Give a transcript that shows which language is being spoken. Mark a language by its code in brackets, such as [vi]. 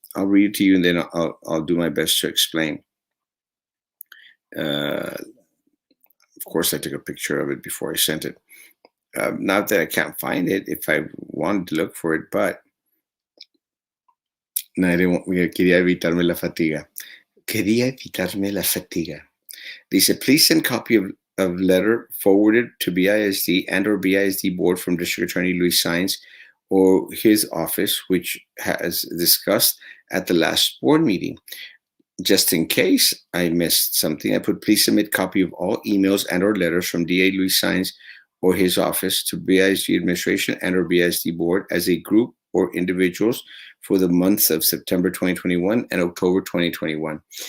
[en] I'll read it to you, and then I'll do my best to explain. Of course, I took a picture of it before I sent it. Not that I can't find it if I wanted to look for it, but no, I didn't [es] quería evitarme la fatiga. Quería evitarme la fatiga. Dice, [en] please send copy of letter forwarded to BISD and or BISD board from District Attorney Luis Saenz or his office, which has discussed at the last board meeting. Just in case I missed something, I put please submit copy of all emails and or letters from DA Luis Saenz or his office to BISD administration and or BISD board as a group or individuals for the months of September 2021 and October 2021.